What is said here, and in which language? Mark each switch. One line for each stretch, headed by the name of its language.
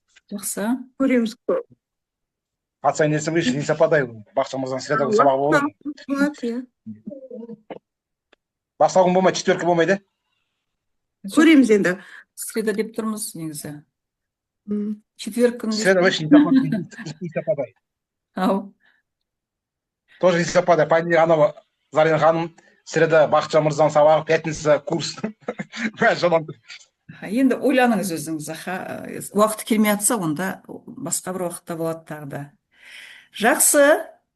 Kazakh: Жақсы. Көреміз. Қатысайын десем, нем шападай. Бақытжан мырзам среда күні сабақ болады. Бастау күн болмайды, 4-ке болмайды. Көреміз енді. Среда деп тұрмыз негізі. Четверг күні.
Russian: Среда вообще не совпадает. Тоже не совпадает.
Kazakh: Анау Зарина ханым, среда Бақытжан мырзаның сабағы, пятница курс. Енді ойланыңыз өзіңіз. Уақыты келмей жатса, онда басқа бір уақытта болады тағы да. Жақсы.